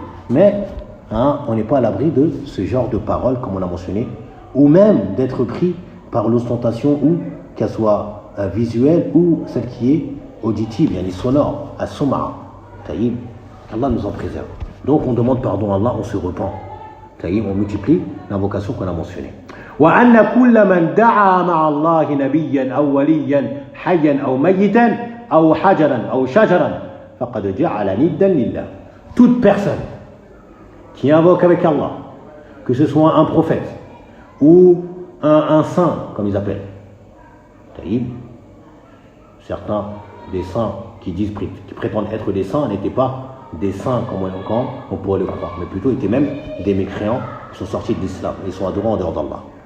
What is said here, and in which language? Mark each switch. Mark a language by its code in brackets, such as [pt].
[fr] Mais on n'est pas à l'abri de ce genre de paroles comme on a mentionné, ou même d'être pris par l'ostentation, ou qu'elle soit visuelle ou celle qui est auditive, sonore, as-sum'a. Allah nous en préserve. Donc on demande pardon à Allah, on se repent. On multiplie l'invocation qu'on a mentionnée. [ar] وأن كل من دعا مع الله نبيا أو وليا حيا أو ميتا أو حجرا أو شجرا فقد جعل ندا لله. [fr] Toute personne qui invoque avec Allah, que ce soit un prophète ou un saint, comme ils appellent. Certains des saints qui prétendent être des saints n'étaient pas des saints comme on pourrait le croire, mais plutôt étaient même des mécréants qui sont sortis de l'islam, ils sont adorés en dehors d'Allah.